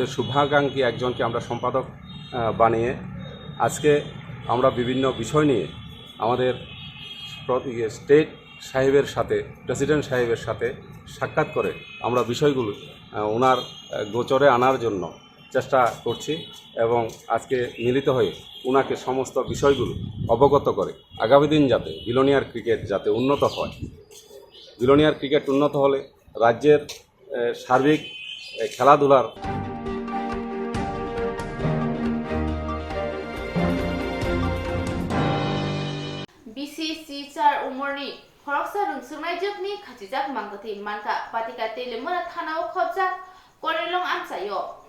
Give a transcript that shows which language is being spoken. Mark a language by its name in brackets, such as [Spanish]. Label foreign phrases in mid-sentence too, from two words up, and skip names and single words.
[Bangla] শুভাকাঙ্ক্ষী একজনকে আমরা সম্পাদক বানিয়ে আজকে আমরা বিভিন্ন বিষয় নিয়ে আমাদের স্টেট সাহেবের সাথে প্রেসিডেন্ট সাহেবের সাথে সাক্ষাৎ করে আমরা বিষয়গুলো ওনার গোচরে আনার জন্য চেষ্টা করছি এবং আজকে মিলিত হয়ে ওনাকে সমস্ত বিষয়গুলো অবগত করে আগামী দিন যাতে বিলোনিয়ার ক্রিকেট যাতে উন্নত হয় বিলোনিয়ার ক্রিকেট উন্নত হলে রাজ্যের সার্বিক খেলাধুলার [Kok Borok] BCC 4 umurni khoroksa rungsumai jokni khachijak mangati manka patika telemura thanao khobjak korelong amsayo